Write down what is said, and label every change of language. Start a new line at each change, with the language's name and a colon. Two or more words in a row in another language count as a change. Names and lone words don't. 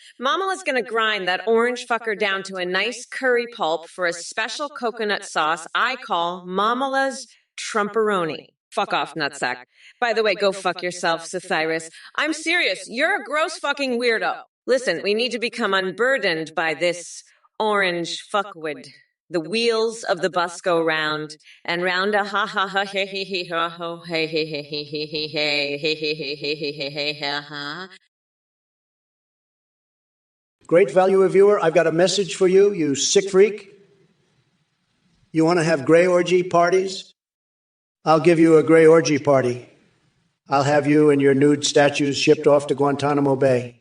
English: Mamala's gonna grind that orange fucker down to a nice curry pulp for a special coconut sauce I call Mamala's Trumperoni. Fuck off, nutsack. By the way, go fuck yourself, Cyrus. I'm serious. You're a gross fucking weirdo. Listen, we need to become unburdened by this orange fuckwid. The wheels of the bus go round and round a ha ha ha hey hey hey ha ho hey hey hey hey hey hey hey hey hey hey hey hey hey hey ha ha. Great value viewer, I've got a message for you, you sick freak. You want to have gray orgy parties? I'll give you a gray orgy party. I'll have you and your nude statues shipped off to Guantanamo Bay.